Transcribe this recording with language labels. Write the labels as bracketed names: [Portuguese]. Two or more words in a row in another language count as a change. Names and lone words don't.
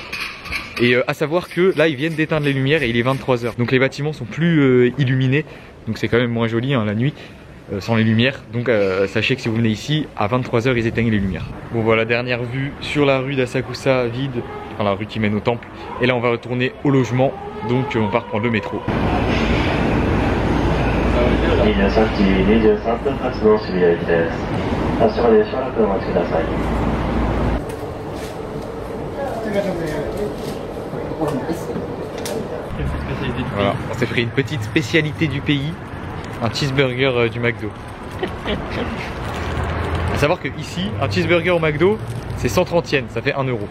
[French] Et à savoir que là ils viennent d'éteindre les lumières et il est 23h, donc les bâtiments sont plus illuminés, donc c'est quand même moins joli hein, la nuit sans les lumières, donc sachez que si vous venez ici à 23h ils éteignent les lumières. Bon voilà, dernière vue sur la rue d'Asakusa vide, enfin la rue qui mène au temple, et là on va retourner au logement, donc on part prendre le métro. [Japanese] 23 時23分発の渋谷駅です。発車までしばらくお待ちください。 [French] Voilà, on s'est pris une petite spécialité du pays, un cheeseburger du McDo. A savoir que ici, un cheeseburger au McDo, c'est 130 yens, ça fait 1 euro.